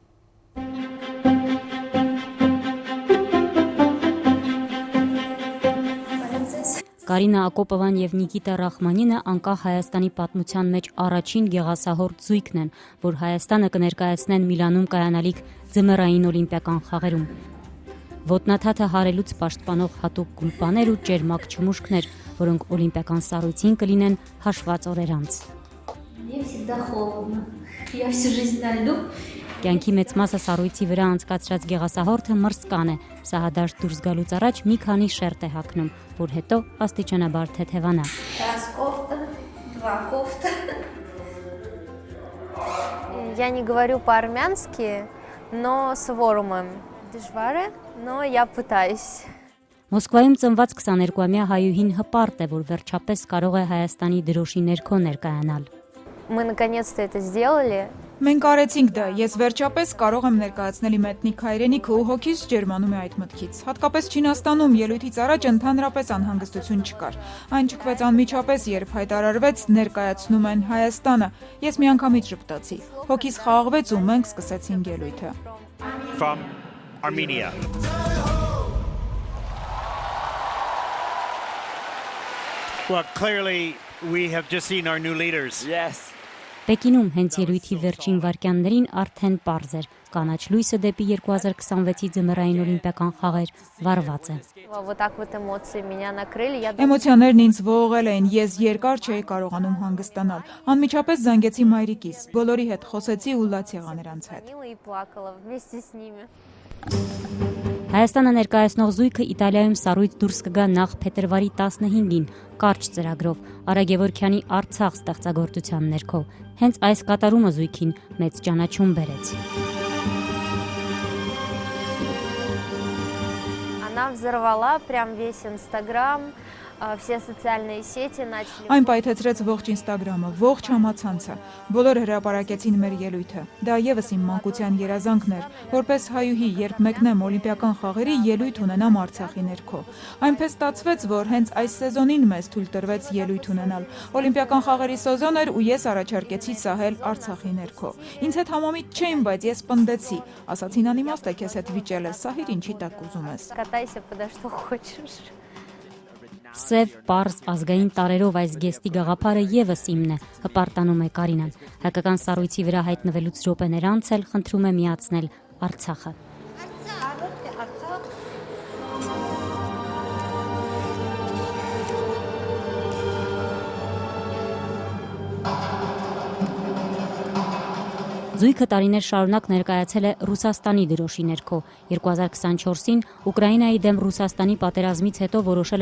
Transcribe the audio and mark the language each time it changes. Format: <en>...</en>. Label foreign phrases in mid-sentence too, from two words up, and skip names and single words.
<hy>Կարինա Ակոպովան եւ Նիկիտա Ռախմանինը անկախ Հայաստանի պատմության մեջ առաջին գեղասահորդ զույգն են, որ Հայաստանը կներկայացնեն Միլանում կայանալիք ձմեռային օլիմպիական խաղերում։ Ոտնաթաթը հարելուց պաշտպանող հատուկ գուլպաներ ու ճերմակ չմուշկներ, որոնք օլիմպիական սառույցին կլինեն հաշված օրեր անց։</hy> <ru>Мне всегда холодно. Я всю жизнь на льду.</ru> <hy>Կյանքի մեծ մասը սառույցի վրա անցկացրած գեղասահորդը մրսկան է։ Սահադաշտ դուրս գալուց առաջ մի քանի շերտ է հագնում, որ հետո աստիճանաբար թեթևանա։</hy> <ru>Раз кофта, два кофта. Я не говорю по-армянски, но с ворумом.</ru> <hy>Դժվար է,</hy> <ru>но я пытаюсь.</ru> <hy>Մոսկվայում ծնված 22-ամյա հայուհին հպարտ է, որ վերջապես կարող է Հայաստանի դրոշի ներքո ներկայանալ։</hy> <ru>Мы наконец-то это сделали.</ru> <hy>Մենք արեցինք դա, ես վերջապես կարող եմ ներկայացնել իմ էթնիկ հայրենիքը ու հոգիս ջերմանում է այդ մտքից։ Հատկապես Չինաստանում ելույթից առաջ ընդհանրապես անհանգստություն չկար։ Այն չկվեց անմիջապես, երբ հայտարարվեց ներկայացնում են Հայաստանը։ Ես միանգամից ժպտացի։ Հոգիս խաղաղվեց ու մենք սկսեցինք ելույթը։</hy> <en>From Armenia. Well, clearly we have just seen our new leaders. Yes.</en> <hy>Պեկինում հենց ելույթի վերջին վայրկյաններին արդեն պարզ էր, կանաչ լույսը դեպի 2026-ի ձմեռային օլիմպիական խաղեր վարված է։</hy> <ru>Вот так вот эмоции меня накрыли.</ru> <hy>Էմոցիաներն ինձ ողողել էին, ես երկար չէի կարողանում հանգստանալ։ Անմիջապես զանգեցի մայրիկիս, բոլորի հետ խոսեցի ու լաց եղա նրանց հետ։</hy> <ru>И плакала вместе с ними.</ru> <hy>Հայաստանը ներկայացնող զույգը Իտալիայում սառույց դուրս կգա նախ փետրվարի 15-ին կարճ ծրագրով Արա Գևորգյանի Արցախ ստեղծագործության ներքո։ Հենց այս կատարումը զույգին մեծ ճանաչում բերեց։</hy> <ru>Она взорвала прям весь Инстаграм, все социальные сети начали.</ru> <hy>Այն պայթեցրեց ողջ Ինստագրամը, ողջ համացանցը։ Բոլորը հրապարակեցին մեր ելույթը։ Դա եւս իմ մանկության երազանքն էր, որպես հայուհի, երբ մեկնեմ օլիմպիական խաղերի ելույթ ունենամ Արցախի ներքո։ Այնպես ստացվեց, որ հենց այս սեզոնին մեզ թույլ տրվեց ելույթ ունենալ։ Օլիմպիական խաղերի սեզոն էր ու ես առաջարկեցի սահել Արցախի ներքո։ Ինձ հետ համամիտ չէին, բայց ես պնդեցի։ Ասացին անիմաստ է քեզ հետ վիճել ես, սահիր ինչի տակ ուզում ես։</hy> <ru>Катайся подо что хочешь.</ru> <hy>Սև, պարզ, ազգային տարերով այս գեստի գաղափարը եւս իմն է, հպարտանում է Կարինան։ Հայկական սառույցի վրա հայտնվելուց րոպեներ անց էլ խնդրում է միացնել Արցախը։ Զույգը տարիներ շարունակ ներկայացել է Ռուսաստանի դրոշի ներքո։ 2024-ին Ուկրաինայի դեմ Ռուսաստանի պատերազմից հետո որոշել</hy>